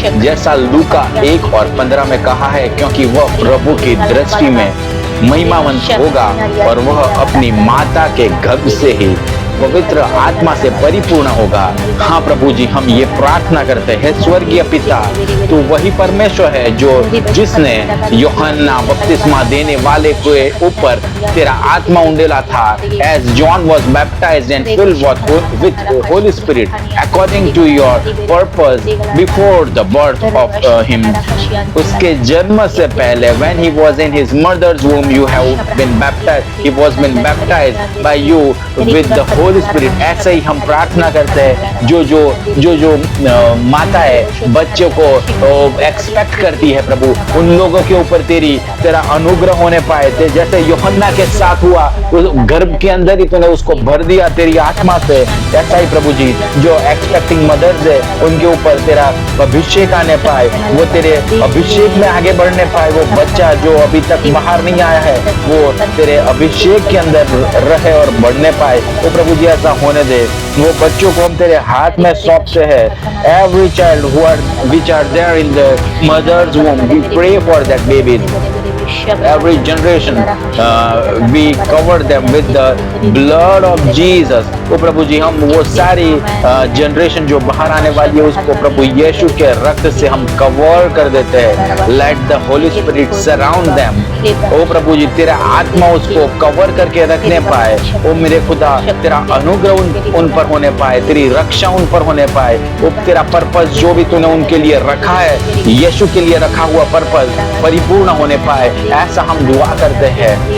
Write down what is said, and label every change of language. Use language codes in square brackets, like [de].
[hi] जैसा लूका 1:15 में कहा है, क्योंकि वह प्रभु की दृष्टि में महिमावंत होगा और वह अपनी माता के गर्भ से ही पवित्र आत्मा से परिपूर्ण होगा। हाँ प्रभु जी, हम ये प्रार्थना करते हैं, स्वर्गीय पिता, तू वही परमेश्वर है जो जिसने यूहन्ना बपतिस्मा देने वाले के ऊपर तेरा आत्मा उंडेला था। [en] As John was baptized and filled with Holy Spirit according to your purpose before the birth of him. [hi] उसके जन्म से पहले, [en] when he was in his mother's womb, you have been baptized. He was been baptized by you with the Holy Spirit. [hi] ऐसे ही हम प्रार्थना करते हैं, जो माता है बच्चों को एक्सपेक्ट करती है प्रभु, उन लोगों के ऊपर तेरा अनुग्रह होने पाए। जैसे यूहन्ना के साथ हुआ, उस गर्भ के अंदर ही तूने उसको भर दिया तेरी आत्मा से, ऐसा ही प्रभु जी जो एक्सपेक्टिंग मदर्स है उनके ऊपर तेरा अभिषेक आने पाए, वो तेरे अभिषेक में आगे बढ़ने पाए। वो बच्चा जो अभी तक बाहर नहीं आया है, वो तेरे अभिषेक के अंदर रहे और बढ़ने पाए। तो प्रभु जी ऐसा होने दे। वो बच्चों को हम तेरे हाथ में सौंपते हैं। [en] Every child which are there in the mother's womb, we pray for that baby. Every generation we cover them with the blood of Jesus. [hi] तो प्रभु जी, हम वो सारी जनरेशन जो बाहर आने वाली है उसको प्रभु यीशु के रक्त से हम कवर कर देते हैं। [en] Let the Holy Spirit surround them. [hi] ओ प्रभु जी, तेरा आत्मा उसको कवर करके रखने पाए। ओ मेरे खुदा, तेरा अनुग्रह उन पर होने पाए, तेरी रक्षा उन पर होने पाए। वो तेरा पर्पस जो भी तूने उनके लिए रखा है, यीशु के लिए रखा हुआ पर्पस परिपूर्ण होने पाए, ऐसा हम दुआ करते हैं।